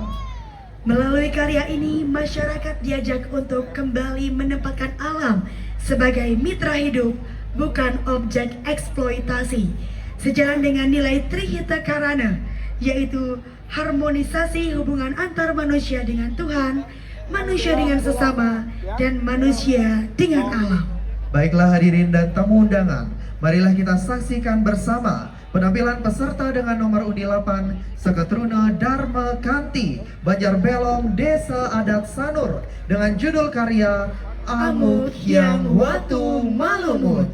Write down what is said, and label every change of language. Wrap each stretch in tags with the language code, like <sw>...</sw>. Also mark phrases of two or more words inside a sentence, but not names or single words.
<id>Melalui karya ini, masyarakat diajak untuk kembali menempatkan alam sebagai mitra hidup, bukan objek eksploitasi, sejalan dengan nilai Trihita Karana, yaitu harmonisasi hubungan antar manusia dengan Tuhan, manusia dengan sesama, dan manusia dengan alam. Baiklah hadirin dan tamu undangan, marilah kita saksikan bersama penampilan peserta dengan nomor undi 8 Seketruna Dharma Kanti Banjar Belong Desa Adat Sanur dengan judul karya Amuk yang Watu Malumut.</id>